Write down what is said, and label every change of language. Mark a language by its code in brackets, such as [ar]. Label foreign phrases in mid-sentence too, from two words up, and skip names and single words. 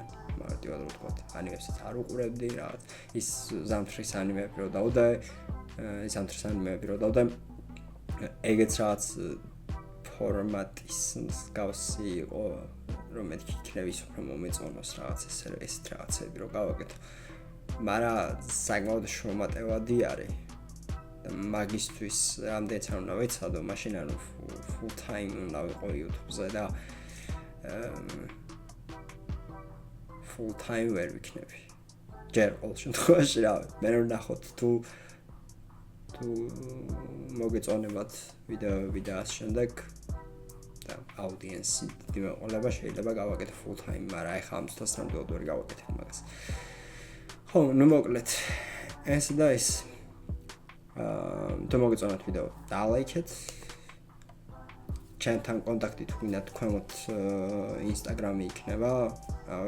[ka] მარტივად რო ვთქვათ, ანიმესაც არ უყურებდი რაღაც. ის ზამთრის ანიმეები რო დავდე, ეგეც რაღაც ფორმატის მსგავსი იყო, რომ მეთქი იქნების უფრო მომეწონოს რაღაც ესეთ რაღაცები რო გავაკეთო. მაგრამ საკმაოდ შრომატევადი არის. და მაგისტვის რამდენიც არ უნდა ვიცადო, მაშინ ანუ [en] full time [ka] უნდა ვიყო YouTube-ზე და [en] full time [ka] ვერ ვიქნები. ჯერ ყოველ შემთხვევაში რა, მე რომ ნახოთ თუ მოგეწონებათ ვიდეოები და ამ შემდეგ და აუდიენსი დიდი მეყოლება შეიძლება გავაკეთო [en] full time, [ka] მაგრამ ახლა ამ წუთას ნამდვილად ვერ გავაკეთებ მაგას. ხო, ნუ მოკლედ ეს და ის თუ მოგეწონათ ვიდეო დალაიქეთ. ჩემთან კონტაქტი თუ გინდათ ქვემოთ Instagram-ი იქნება, რავი.